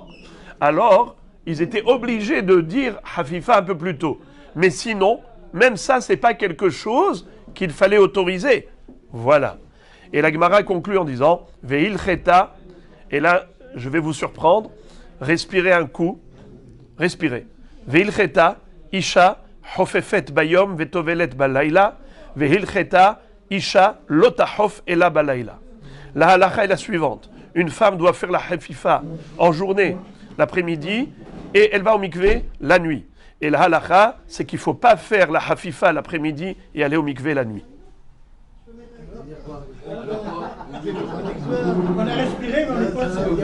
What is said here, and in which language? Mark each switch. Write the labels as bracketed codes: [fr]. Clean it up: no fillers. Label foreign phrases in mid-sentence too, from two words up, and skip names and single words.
[fr] Alors, ils étaient obligés de dire hafifa un peu plus tôt. Mais sinon, même ça, c'est pas quelque chose qu'il fallait autoriser. Voilà. Et la Gemara conclut en disant [arc] והילכתא, [fr] et là, je vais vous surprendre, respirez un coup, respirez. [arc] והילכתא אשה חופפת ביום וטובלת בלילה והילכתא אשה לא תחוף אלא בלילה. [fr] La halakha est la suivante. Une femme doit faire la hafifa en journée, l'après-midi, et elle va au mikvé la nuit. Et la halakha, c'est qu'il ne faut pas faire la hafifa l'après-midi et aller au mikvé la nuit. On a respiré, mais on n'est pas